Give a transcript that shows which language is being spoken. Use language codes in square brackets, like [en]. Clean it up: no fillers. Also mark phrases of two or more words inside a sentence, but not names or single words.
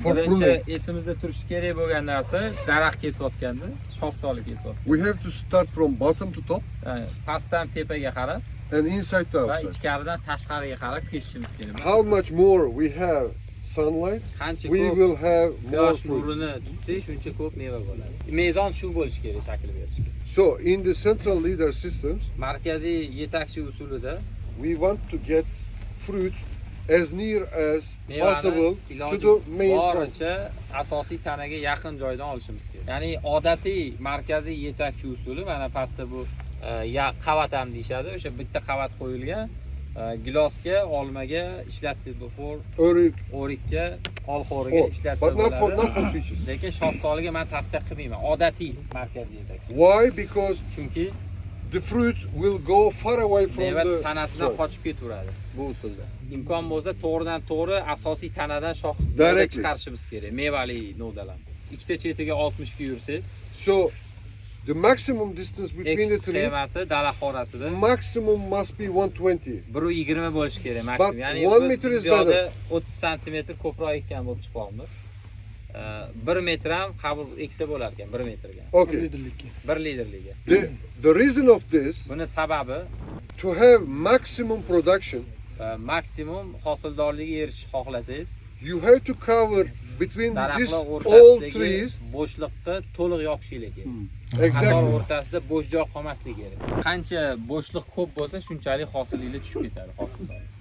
[en] for [uz] Birinchi [en] pruning. [uz] esimizda turishi kerak bo'lgan narsa daraxt kesayotganda, shoftoli kesyapti. [en] We have to start from bottom to top [uz] Ya'ni pastdan tepaga qarab [en] and inside to [uz] va [en] outside. [uz] ichkaridan tashqariga qarab kesishimiz kerak. [en] How much more we have sunlight, [uz] Qancha [en] we [uz] ko'p [en] will have more [uz] quyosh [en] fruit. [uz] nurini tutsak, shuncha ko'p meva bo'ladi. Mezon shu bo'lishi kerak shakl berishga. [en] So in the central leader systems, [uz] Markaziy yetakchi usulida [en] we want to get fruits as near as possible [uz] mevani [en] to the main trunk. [uz] boricha asosiy tanaga yaqin joydan olishimiz kerak. Ya'ni odatiy markaziy yetakchi usuli mana pastda bu qavat ham deyshadi. O'sha bitta qavat qo'yilgan gilosga, olmaga ishlatsangiz bu o'rikka, olxo'riga [en] Oh, [uz] ishlatsa [en] but not for [uz] bo'ladi. [en] peaches. [uz] Lekin shoftoliga men tavsiya qilmayman. Odatiy markaziy yetakchi. [en] Why? Because [uz] Chunki [en] the fruits will go far away from [uz] meva [en] the [uz] tanasidan [en] trunk. [uz] qochib ketaveradi bu usulda. Imkon bo'lsa to'g'ridan to'g'ri asosiy tanadan shox [en] Directly. [uz] chiqarishimiz kerak. Mevali novdalar. Ikkita chetiga 60 ga yursangiz, [en] So the maximum distance between the X three, [uz] sxemasi dalax orasida [en] maximum must be 120. [uz] 120 bo'lishi kerak [en] But [uz] maksimum. Ya'ni [en] 1 meter is [uz] biz bu yoqda [en] better. [uz] 30 santimetr ko'proq ekkan bo'lib chiqyapmiz. 1 metr ham qabul eksa bo'lar ekan 1 metrga. [en] Okay. [uz] 1 litrliga. [en] The reason of this, [uz] Buni sababi [en] to have maximum production, [uz] maksimum hosildorlikka erishishni xohlasangiz, [en] you have to cover between these [uz] daraxtlar [en] all [uz] o'rtasidagi [en] trees. [uz] bo'shliqni to'liq yopishingiz kerak. Qator [en] Exactly. [uz] o'rtasida bo'sh joy qolmasligi kerak. Qancha bo'shliq ko'p bo'lsa, shunchalik hosilliklar tushib ketadi hosildor.